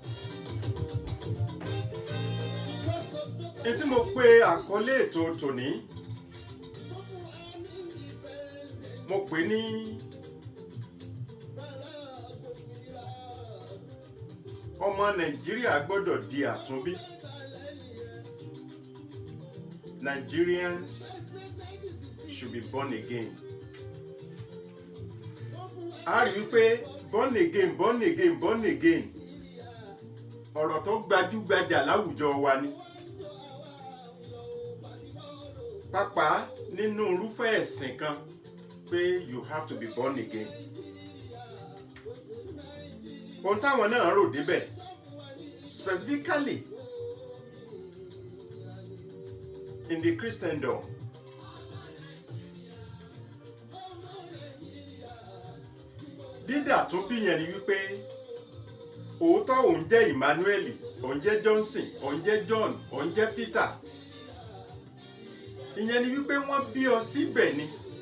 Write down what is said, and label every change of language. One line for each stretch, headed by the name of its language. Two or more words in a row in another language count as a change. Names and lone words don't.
Yoruba: Etí mo pe àkọlé ètò tòní mo pè ní ọmọ Nàìjíríà gbọ́dọ̀ di àtúnbí.
English: Nigerians should be born again.
Yoruba: A rí wípé
English: born again born again born again
Yoruba: ọ̀rọ̀ tó gbajúgbajà láwùjọ wa ni pàápàá nínú irúfẹ́ ẹ̀sìn kan pé
English: you have to be born again
Yoruba: ohun táwọn náà rò débẹ̀
English: specifically in the Christendom
Yoruba: dídà tún bí yẹn ni wípé òótọ́ òun jẹ́ Emmanuel òun jẹ́ Johnson òun jẹ́ John òun jẹ́ Peter ìyẹn ni wípé wọ́n bí ọ síbẹ̀ ni